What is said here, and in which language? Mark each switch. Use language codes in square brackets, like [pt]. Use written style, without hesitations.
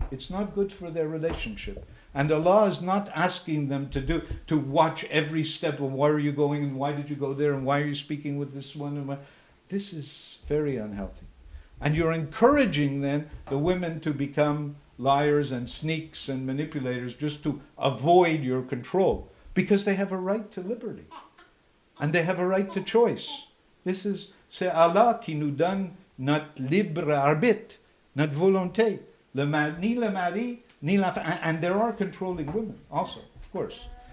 [en] It's not good for their relationship. And Allah is not asking them to watch every step of where are you going and why did you go there and why are you speaking with this one. And this is very unhealthy. And you're encouraging then the women to become liars and sneaks and manipulators just to avoid your control, because they have a right to liberty and they have a right to choice. [fr] C'est Allah qui nous donne notre libre arbitre, notre volonté. Ni le mari, ni la femme. [en] And there are controlling women also, of course.